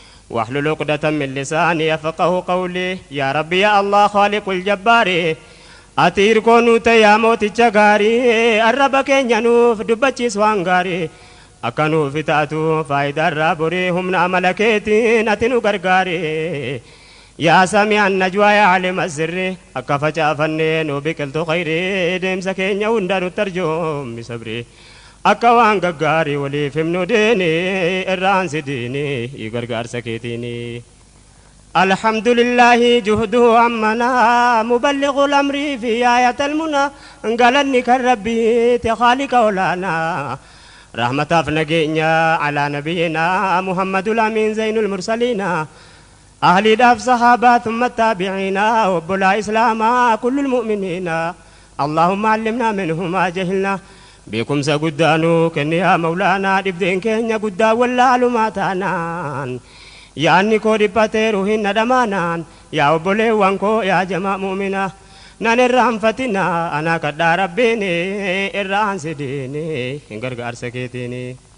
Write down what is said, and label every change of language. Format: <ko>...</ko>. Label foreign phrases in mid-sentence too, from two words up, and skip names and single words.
<ar>واحلل عقدة من لساني يفقه قولي. يا ربي يا الله خالق الجبار.</ar> <om>Ati hirkoo nu ta'e yaa mooticha gaarii. Arraba keenya nuuf dubbachiis waan gaarii. Akka nuuf taatu faayidaa irraa borii humna amala keetiin ati nu gargaari.</om> <ar>يا سامع النجوى يا عالم السر.</ar> <om>Akka facaafannee nu biqiltu khayrii. Deemsa keenya hunda nutti arjoomi sabri. Akka waan gaggaarii waliif himnu diini. Irraan si diini. Gargaarsa keetiini.</om> <ar>الحمد لله جهده عمنا مبلغ الأمر في آية المنى.</ar> <om>Galanni kan Rabbiiti Khaliqa olaanaa. Rahmataaf nageenya</om> <ar>على نبينا محمد الأمين زين المرسلين.</ar> <om>Ahliidhaaf sahaabaa</om> <ar>ثم التابعين.</ar> <om>Obbolaa Islaamaa</om> <ar>كل المؤمنين. اللهم علمنا منه ما جهلنا.</ar> <om>Beekumsa guddaa nuu kenni yaa Mawlaanaa. Dhibdeen keenya guddaa wallaalumaa taanaan. Yaanni koo dhiphateeru hin dhadhamaanaan. Yaa obboleewwan koo yaa jamaa mu'minaa. Nan irraanfatina anaa kadhaa Rabbiin irraan si diini hin gargaarsa keetiini.</om>